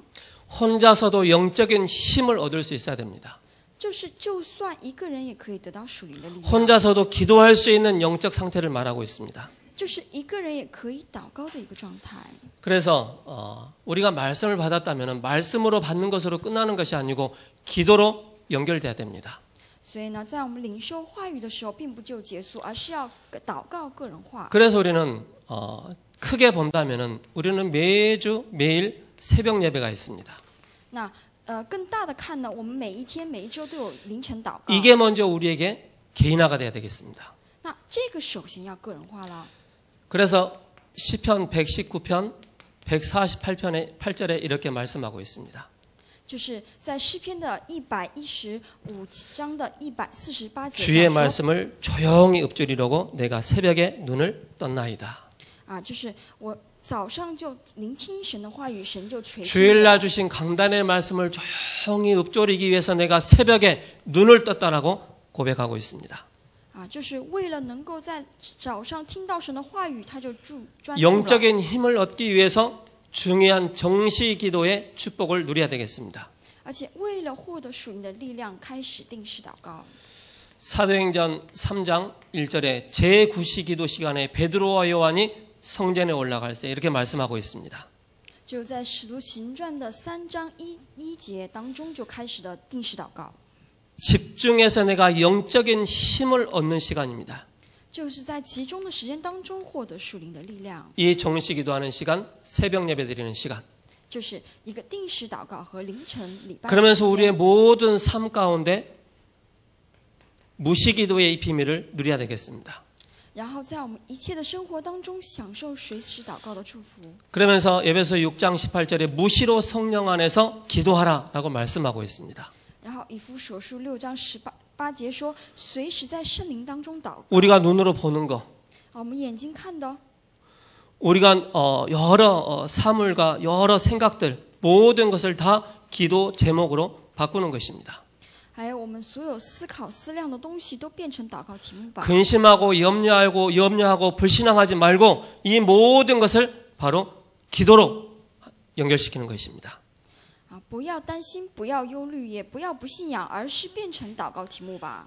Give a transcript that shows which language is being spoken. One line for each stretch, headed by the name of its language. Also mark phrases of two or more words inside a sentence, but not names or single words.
Korean: 혼자서도 영적인 힘을 얻을 수 있어야 됩니다.
Chinese: 就是就算一个人也可以得到属灵的力量，
Korean: 혼자서도 기도할 수 있는 영적 상태를 말하고 있습니다.
Chinese: 就是一个人也可以祷告的一个状态。
Korean: 그래서 우리가 말씀을 받았다면 말씀으로 받는 것으로 끝나는 것이 아니고 기도로 연결돼야 됩니다.
Chinese: 所以呢，在我们领受话语的时候，并不就结束，而是要祷告个人化。
Korean: 그래서 우리는 크게 본다면 우리는 매일 새벽 예배가 있습니다.
Chinese: 那更大的看呢，我们每一天、每一周都有凌晨祷告。
Korean: 이게 먼저 우리에게 개인화가 돼야 되겠습니다.
Chinese: 那这个首先要个人化了。
Korean: 그래서 시편 119편 148편의 8절에 이렇게 말씀하고 있습니다.
Chinese: 就是在诗篇的115章的148节
Korean: 주의
Chinese: 这样说
Korean: 말씀을 조용히 읊조리려고 내가 새벽에 눈을 떴나이다.
Chinese: 就是我早上就聆听神的话语，神就垂听
Korean: 주일날 주신 강단의 말씀을 조용히 읊조리기 위해서 내가 새벽에 눈을 떴다라고 고백하고 있습니다.
Chinese: 就是为了能够在早上听到神的话语，他就专注了。
Korean: 영적인 힘을 얻기 위해서 중요한 정시 기도의 축복을 누려야 되겠습니다.
Chinese: 而且为了获得属灵的力量，开始定时祷告。
Korean: 사도행전 3장 1절에 제9시 기도 시간에 베드로와 요한이 성전에 올라갈 때 이렇게 말씀하고 있습니다.
Chinese: 就在使徒行传的3章1节当中就开始了定时祷告，
Korean: 집중해서 내가 영적인 힘을 얻는 시간입니다.
Chinese: 就是在集中的时间当中获得属灵的力量，
Korean: 이 정시 기도하는 시간, 새벽 예배 드리는 시간.
Chinese: 就是一个定时祷告和凌晨礼拜的
Korean: 그러면서
Chinese: 时
Korean: 우리의
Chinese: 间。
Korean: 모든 삶 가운데 무시기도의 이 비밀을 누려야 되겠습니다.
Chinese: 然后在我们一切的生活当中享受随时祷告的祝福。
Korean: 그러면서 에베소 6장 18절에 무시로 성령 안에서 기도하라라고 말씀하고 있습니다.
Chinese: 然后以弗所书6章18节说，随时在圣灵当中祷告。
Korean: 우리가 눈으로 보는 거,
Chinese: 我们眼睛看的，
Korean: 우리가 여러 사물과 여러 생각들 모든 것을 다 기도 제목으로 바꾸는 것입니다.
Chinese: 还有我们所有思考思量的东西都变成祷告题目吧。
Korean: 근심하고 염려하고 불신앙하지 말고 이 모든 것을 바로 기도로 연결시키는 것입니다.
Chinese: 不要担心，不要忧虑，也不要不信仰，而是变成祷告题目吧。